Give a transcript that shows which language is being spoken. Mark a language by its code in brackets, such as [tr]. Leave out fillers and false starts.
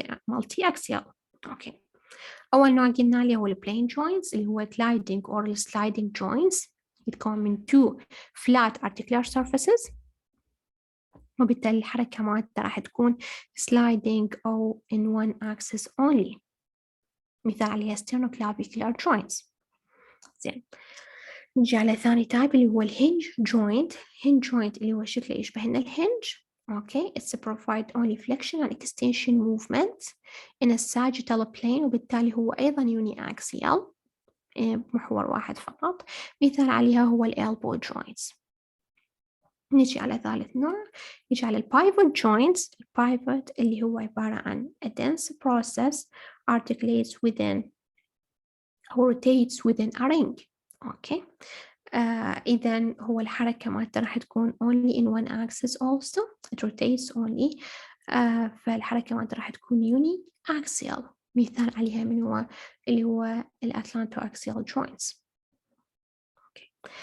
[ar] multi-axial أوكي أول نوع قلنا اللي هو البلين joints اللي هو [en] gliding or sliding joints [ar] يتكون من 2 flat articular surfaces وبالتالي الحركة مالته راح تكون sliding أو [en] in one axis only [ar] مثال عليها sternoclavicular joints زين نجي على ثاني تايب اللي هو الهنج جوينت. الهنج جوينت اللي هو شكله يشبه لنا الهنج. [en] Okay, it's a provide only flexion and extension movement in a sagittal plane، [ar] وبالتالي هو أيضا [en] uniaxial، [ar] محور واحد فقط. مثال عليها هو ال elbow joints. نجي على ثالث نوع، نجي على ال pivot joints. [en] ال pivot [ar] اللي هو عبارة عن [en] a dense process articulates within or rotates within a ring. Okay. [ar] إذا هو الحركة مالته راح تكون [en] only in one axis also. It rotates only. [ar] فالحركة مالته راح تكون uniaxial. مثال عليها من هو اللي هو الأتلانتو-axial joints. أوكي.